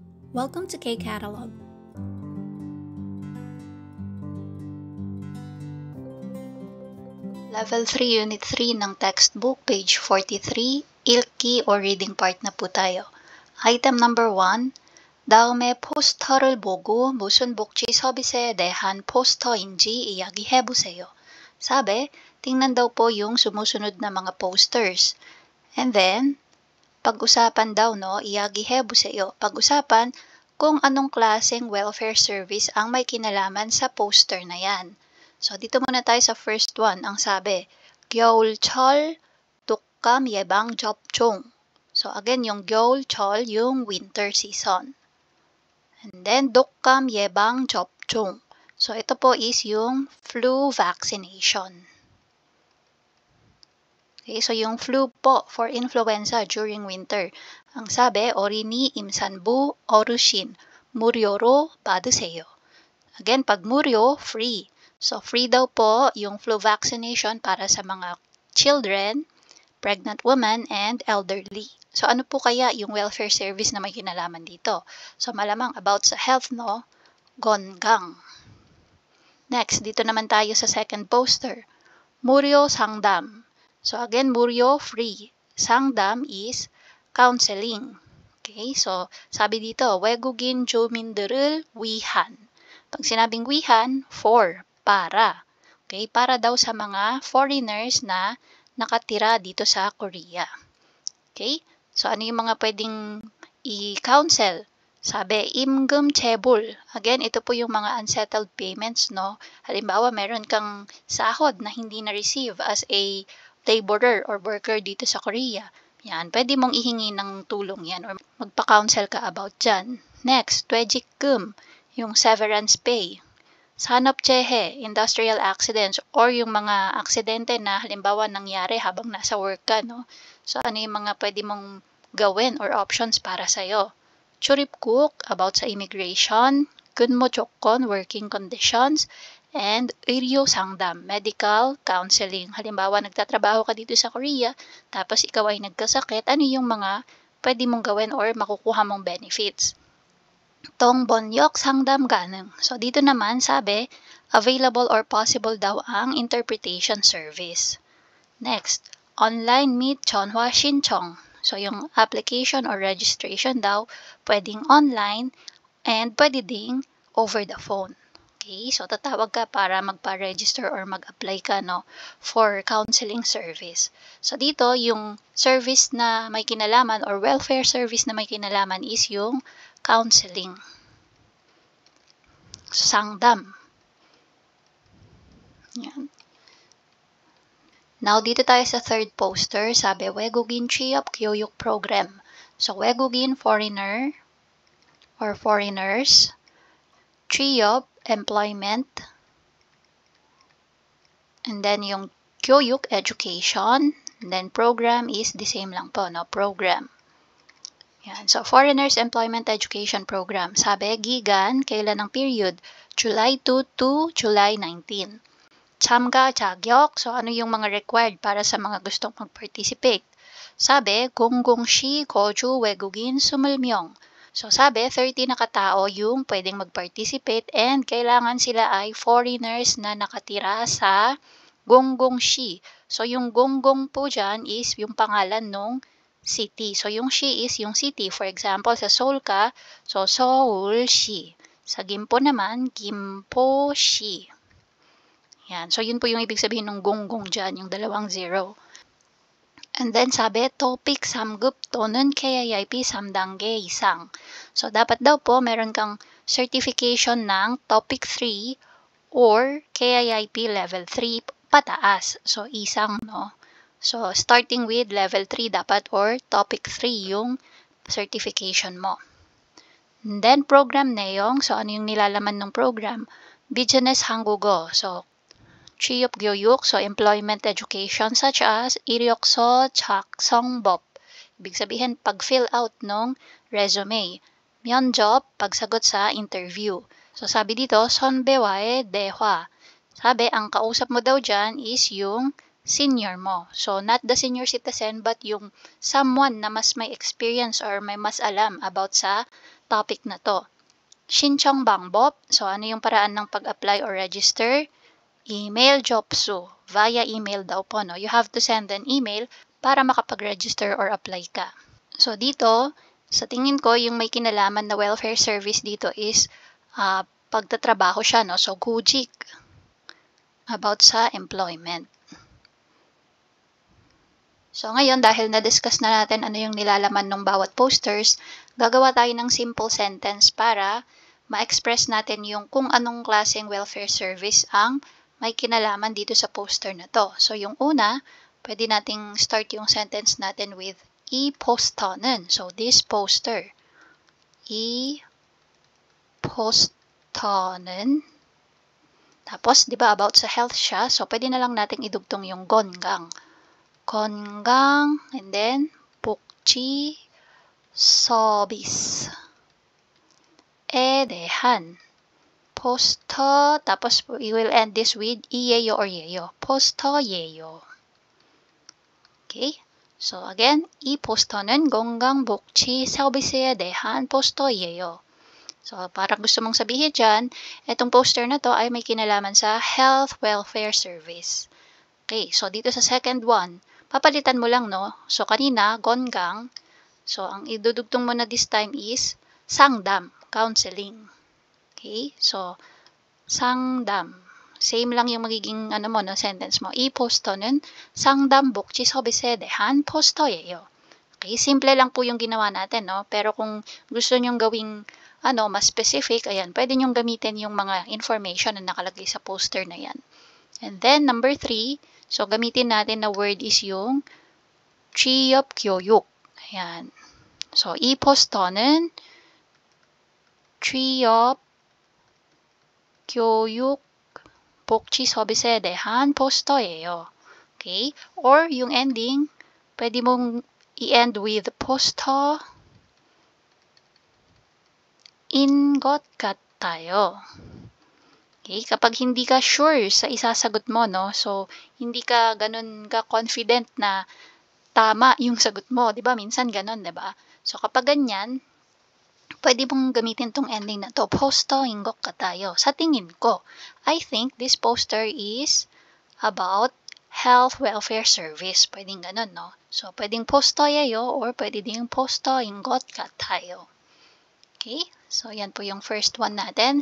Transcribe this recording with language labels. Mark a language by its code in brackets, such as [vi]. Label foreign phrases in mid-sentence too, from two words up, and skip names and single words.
[en] Welcome to K-Catalog. Level 3, Unit 3 [tl] ng textbook, page 43, 읽기 or [en] reading part [tl] na po tayo. [en] Item number 1, [ko] 다음에 포스터를 보고 무슨 복지 서비스에 대한 포스터인지 이야기해보세요. [tl] Sabi, tingnan daw po yung sumusunod na mga posters. [en] And then, [tl] pag-usapan daw, 이야기해보세요. Pag-usapan kung anong klaseng [en] welfare service [tl] ang may kinalaman sa poster na yan. So, dito muna tayo sa [en] first one. [tl] Ang sabi, [ko] 겨울철 독감 예방 접종. [tl] So, again, yung 겨울철, yung [en] winter season. And then, [ko] 독감 예방 접종. [tl] So, ito po is yung [en] flu vaccination. [tl] Okay, so yung flu po [en] for influenza during winter. [tl] Ang sabi, [ko] 어린이 임산부 어르신 무료로 받으세요. [tl] Again, pag 무료, free. So, free daw po yung [en] flu vaccination [tl] para sa mga [en] children, pregnant women, and elderly. [tl] So, ano po kaya yung [en] welfare service [tl] na may kinalaman dito? So, malamang about sa health, 건강. Next, dito naman tayo sa second poster. [ko] 무료 상담. [en] So, again, 무료, free. 상담 is counseling. Okay, so, [tl] sabi dito, [ko] 외국인 주민들을 위한. [tl] Pag sinabing wihan, for, para. Okay, para daw sa mga foreigners na nakatira dito sa Korea. Okay, so ano yung mga pwedeng i-counsel? Sabi, [ko] 임금 체불. [tl] Again, ito po yung mga [en] unsettled payments, [tl] Halimbawa, meron kang sahod na hindi na-receive [en] as a laborer or worker [tl] dito sa Korea. Yan, pwede mong ihingi ng tulong yan or magpa-counsel ka about dyan. [en] Next, 퇴직금, yung severance pay. [tl] 산업재해, [en] industrial accidents, [tl] or yung mga aksidente na halimbawa nangyari habang nasa work ka, So, ano yung mga pwede mong gawin or options para sa'yo? 출입국, about sa immigration. [ko] 근무 조건, [en] working conditions. [ko] And 의료상담, [en] medical counseling. [tl] Halimbawa, nagtatrabaho ka dito sa Korea, tapos ikaw ay nagkasakit, ano yung mga pwede mong gawin or makukuha mong benefits? [ko] 통번역 상담 가능. [tl] So, dito naman sabi, available or possible daw ang [en] interpretation service. [ko] Next, online meet 전화 신청. [tl] So, yung application or registration daw, pwedeng online and pwede ding over the phone. Okay, so tatawag ka para magpa-register or mag-apply ka, for counseling service. So, dito, yung service na may kinalaman or [en] welfare service [tl] na may kinalaman is yung counseling. [ko] 상담. Yan. [tl] Now, dito tayo sa third poster. Sabi, [ko] 외국인 취업 교육 program. So, 외국인, [en] foreigner or foreigners. [ko] 취업, employment. [tl] And then, yung 교육, education. And then, program is the same lang po, program. Yan. So, Foreigners Employment Education Program. Sabi, gigan, kailan ang period? [en] July 2 to July 19. [ko] 참가 자격, [tl] so ano yung mga required para sa mga gustong mag-participate? Sabi, [ko] 공공시 거주 외국인 20명. [tl] So, sabi, 30 na katao yung pwedeng mag-participate and kailangan sila ay foreigners na nakatira sa 공공시. So, yung 공공 po dyan is yung pangalan nung city. So, yung shi is yung city. For example, sa Seoul ka, so 서울시. Sa Gimpo naman, Gimpo시. Yan. So, yun po yung ibig sabihin ng gonggong dyan, yung dalawang zero. [ko] And then, sabi, topic 3급 또는 KIIP 3단계 이상. [tl] So, dapat daw po meron kang certification ng topic 3 or KIIP level 3 pataas. So, isang, So, [en] starting with level 3 [tl] dapat or topic 3 yung certification mo. [en] And then, program 내용. [tl] So, ano yung nilalaman ng program? [ko] Business 한국어. So, 취업 교육. [en] So, employment education such as [ko] 이력서 작성법. [tl] Ibig sabihin, pag-fill out ng resume. 면접, pagsagot sa interview. So, sabi dito, [ko] 선배와의 대화. [tl] Sabi, ang kausap mo daw dyan is yung senior mo. So, [en] not the senior citizen, [tl] but yung someone na mas may experience or may mas alam about sa topic na to. [ko] 신청 방법. [tl] So, ano yung paraan ng pag-apply or register? Email jobsu. Via email daw po, no? [en] You have to send an email [tl] para makapag-register or apply ka. So, dito, sa tingin ko, yung may kinalaman na [en] welfare service [tl] dito is pagtatrabaho siya, no? So, gujik. About sa employment. So, ngayon, dahil na-discuss na natin ano yung nilalaman ng bawat posters, gagawa tayo ng [en] simple sentence [tl] para ma-express natin yung kung anong klaseng [en] welfare service [tl] ang may kinalaman dito sa poster na to. So, yung una, pwede nating start yung sentence natin with [ko] 이 포스터는. [en] So, this poster. [ko] 이 포스터는. [tl] Tapos, di ba, about sa health siya. So, pwede na lang nating idugtong yung 건강. [ko] 건강, [en] and then, [ko] 복지 서비스에 대한 포스터, [en] tapos we will end this with 이예요 or 예요. [ko] 포스터예요. [en] Okay? So, again, [ko] 이 포스터는 건강복지 서비스에 대한 포스터예요. [tl] So, parang gusto mong sabihin dyan, itong poster na to ay may kinalaman sa [en] Health Welfare Service. [tl] Okay, so dito sa second one, papalitan mo lang, no? So, kanina, 건강. So, ang idudugtong mo na this time is 상담, counseling. Okay, so, 상담. Same lang yung magiging no, sentence mo. [ko] 이 포스터는 상담 복지 서비스에 대한 포스터예요. [tl] Okay, simple lang po yung ginawa natin, no? Pero kung gusto nyong gawing mas specific, ayan, pwede nyong gamitin yung mga information na nakalagay sa poster na yan. And then, number 3, so gamitin natin na word is yung 취업 교육. Ayan. So, [ko] 이 포스터는 취업 교육 복지 서비스에 대한 포스터예요. [tl] Okay? Or yung ending, pwede mong i-end with poster in [ko] 것 같아요. [en] Okay? [tl] Kapag hindi ka sure sa isasagot mo, no? So, hindi ka ganun ka confident na tama yung sagot mo. Diba? Minsan ganun, diba? So, kapag ganyan, pwede mong gamitin tong ending na to. [ko] Poster in 것 같아요. [tl] Sa tingin ko, [en] I think this poster is about health welfare service. [tl] Pwedeng ganun, no? So, pwedeng poster예요 or pwede din poster in [ko] 것 같아요. [tl] Okay? So, yan po yung first one natin.